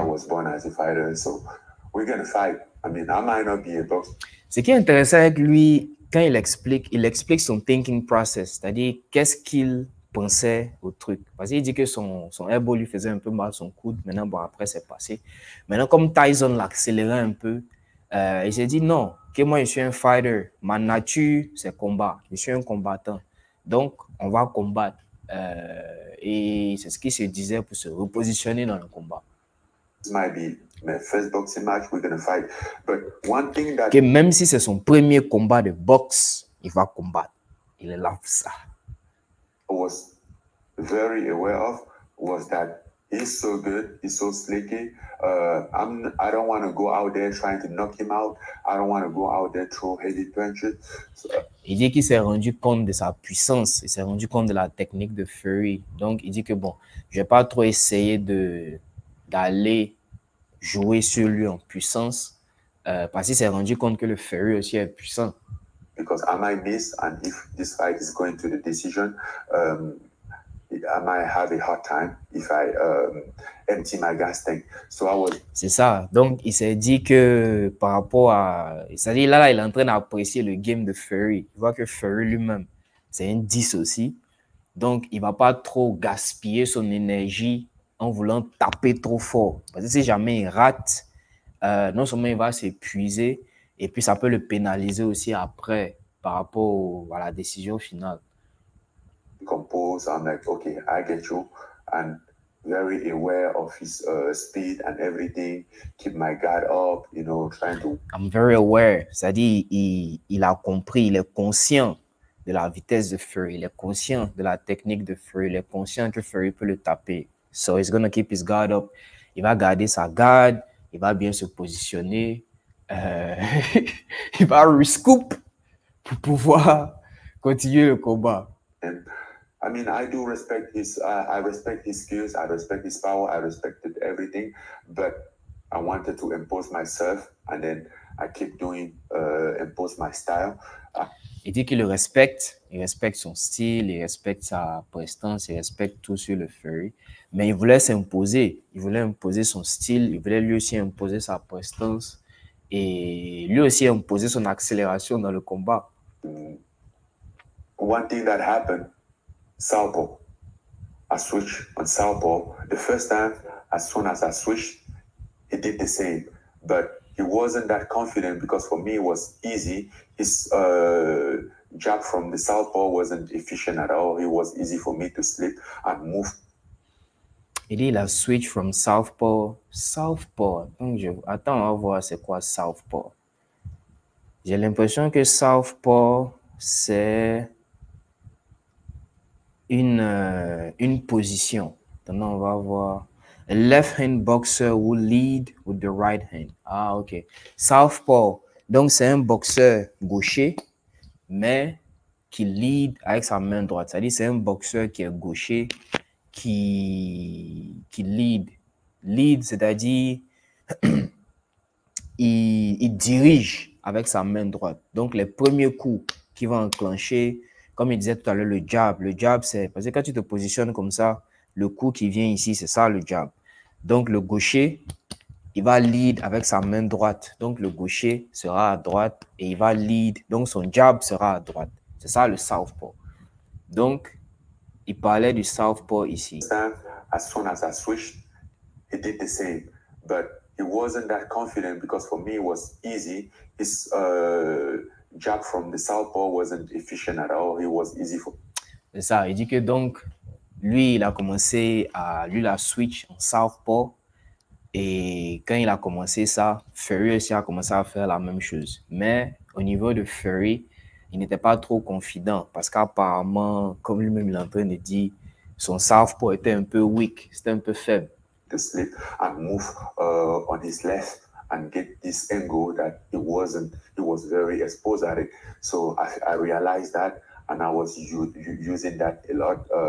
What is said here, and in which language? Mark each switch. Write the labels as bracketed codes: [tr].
[en] I was born as a fighter, so we're gonna fight. I mean, I might not be a boxer. [fr] Ce qui est intéressant avec lui, quand il explique son [en] thinking process, [fr] c'est-à-dire qu'est-ce qu'il pensait au truc. Parce qu'il dit que son elbow lui faisait un peu mal, son coude. Maintenant, bon, après, c'est passé. Maintenant, comme Tyson l'accélérait un peu, il s'est dit non, que moi, je suis un fighter. Ma nature, c'est combat. Je suis un combattant. Donc, on va combattre. Et c'est ce qu'il se disait pour se repositionner dans le combat. [en] This might be my first boxing match, we're going to fight. But one thing that... [fr] Que même si c'est son premier combat de boxe, il va combattre. Il est là pour ça. [en] I was very aware of was that he's so good, he's so slicky. I don't want to go out there trying to knock him out. I don't want to go out there throw heavy punches. So, [fr] il dit qu'il s'est rendu compte de sa puissance, il s'est rendu compte de la technique de Fury. Donc, il dit que bon, je vais pas trop essayer d'aller jouer sur lui en puissance parce qu'il s'est rendu compte que le Fury aussi est puissant. [en] Because I might miss, and if this fight is going to the decision, I might have a hard time if I empty my gas tank. So I was... [fr] C'est ça. Donc, il s'est dit que par rapport à... C'est-à-dire, là, il est en train d'apprécier le game de Fury. Il voit que Fury lui-même, c'est un 10 aussi. Donc, il ne va pas trop gaspiller son énergie en voulant taper trop fort. Parce que si jamais il rate, non seulement il va s'épuiser, et puis ça peut le pénaliser aussi après par rapport à la décision finale. [en] Compose, I'm like, okay, I get you, and very aware of his speed and everything. Keep my guard up, you know, trying to... I'm very aware, [fr] c'est-à-dire il a compris, il est conscient de la vitesse de Fury, il est conscient de la technique de Fury, il est conscient que Fury peut le taper. [en] So he's gonna keep his guard up. [fr] Il va garder sa garde, il va bien se positionner, il va rescoop pour pouvoir continuer le combat. [en] And I mean, I do respect I respect his skills, I respect his power, I respected everything, but I wanted to impose myself, and then I keep doing, impose my style. [fr] Il dit qu'il le respecte, il respecte son style, il respecte sa prestance, il respecte tout sur le Fury, mais il voulait s'imposer, il voulait imposer son style, il voulait lui aussi imposer sa prestance et lui aussi imposer son accélération dans le combat. [en] One thing that happened, southpaw. I switched on southpaw. The first time, as soon as I switched, he did the same, but he wasn't that confident because for me it was easy. His jab from the southpaw wasn't efficient at all. It was easy for me to slip and move. [fr] Il dit il a switch from southpaw. Southpaw. Donc attends, on va voir c'est quoi southpaw. J'ai l'impression que southpaw c'est une position. Maintenant on va voir. [en] A left-hand boxer will lead with the right hand. [fr] Ah, ok. Southpaw. Donc, c'est un boxeur gaucher, mais qui lead avec sa main droite. C'est-à-dire, c'est un boxeur qui est gaucher, qui lead. Lead, c'est-à-dire, il dirige avec sa main droite. Donc, les premiers coups qu'il va enclencher, comme il disait tout à l'heure, le jab, c'est... Parce que quand tu te positionnes comme ça, le coup qui vient ici, c'est ça le jab. Donc, le gaucher, il va lead avec sa main droite. Donc, le gaucher sera à droite et il va lead. Donc, son jab sera à droite. C'est ça le southpaw. Donc, il parlait du southpaw ici. [en] As soon as I switched, he did the same. But he wasn't that confident because for me it was easy. His jab from the southpaw wasn't efficient at all. It was easy for... [fr] C'est ça. Il dit que donc, lui, il a commencé à... Lui, la switch en southpaw. Et quand il a commencé ça, Fury aussi a commencé à faire la même chose. Mais au niveau de Fury, il n'était pas trop confident parce qu'apparemment, comme lui-même il est en train de dire, son southpaw était un peu weak, c'était un peu faible. [en] To slip and move on his left and get this angle that he was very exposed at it. So I realized that and I was using that a lot.